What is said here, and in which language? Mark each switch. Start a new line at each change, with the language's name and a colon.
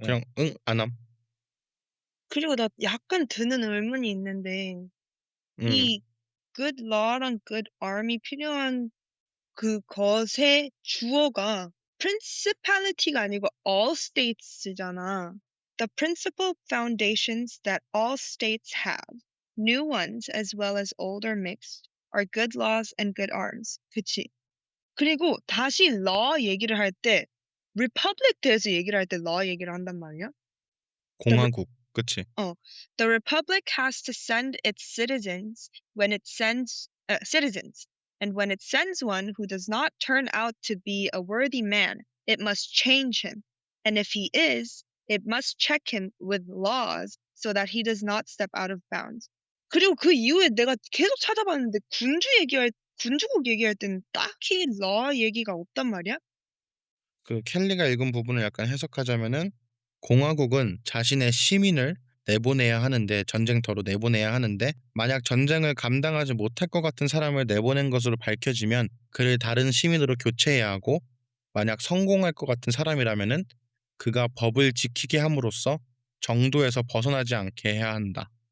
Korean: 그냥 응, 안 함. 그리고 나 약간 드는 의문이 있는데 음. 이 good law랑 good arm이 필요한 그것의 주어가 principality가 아니고 all states잖아.
English: The principal foundations that all states have, new ones as well as older mixed, are good laws and good arms.
Korean: 그치? 그리고 다시 law 얘기를 할 때 republic 대해서 얘기를 할 때 law 얘기를 한단 말이야.
English: The
Korean: 공화국. 그치.
English: The republic has to send its citizens when it sends citizens, and when it sends one who does not turn out to be a worthy man, it must change him, and if he is, it must check him with laws so that he does not step out of bounds.
Korean: 그리고 그 이후에 내가 계속 찾아봤는데 군주국 얘기할 때는 딱히 law 얘기가 없단 말이야. 그 켈리가 읽은 부분을 약간 해석하자면은 공화국은 자신의 시민을 내보내야 하는데 전쟁터로 내보내야 하는데 만약 전쟁을 감당하지 못할 것 같은 사람을 내보낸 것으로 밝혀지면 그를 다른 시민으로 교체해야 하고 만약 성공할 것 같은 사람이라면은 그가 법을 지키게 함으로써 정도에서 벗어나지 않게 해야 한다.